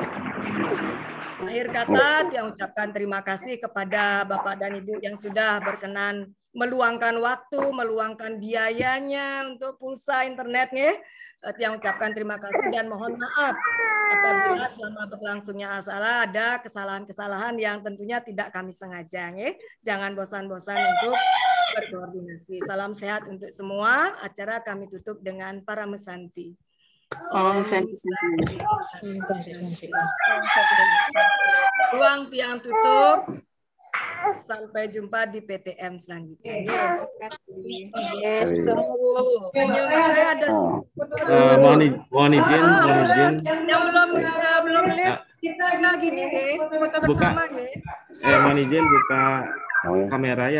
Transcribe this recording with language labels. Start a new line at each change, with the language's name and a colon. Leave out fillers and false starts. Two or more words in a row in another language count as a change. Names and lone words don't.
Indonesian: Akhir kata, yang ucapkan terima kasih kepada Bapak dan Ibu yang sudah berkenan meluangkan waktu, meluangkan biayanya untuk pulsa internet, yang ucapkan terima kasih dan mohon maaf apabila selama berlangsungnya acara ada kesalahan-kesalahan yang tentunya tidak kami sengaja. Jangan bosan-bosan untuk berkoordinasi. Salam sehat untuk semua. Acara kami tutup dengan para mesanti. Ruang tiang tutup. Sampai jumpa di PTM selanjutnya. Mohon izin. Yang belum lihat kita gini foto bersama mohon izin buka kamera ya.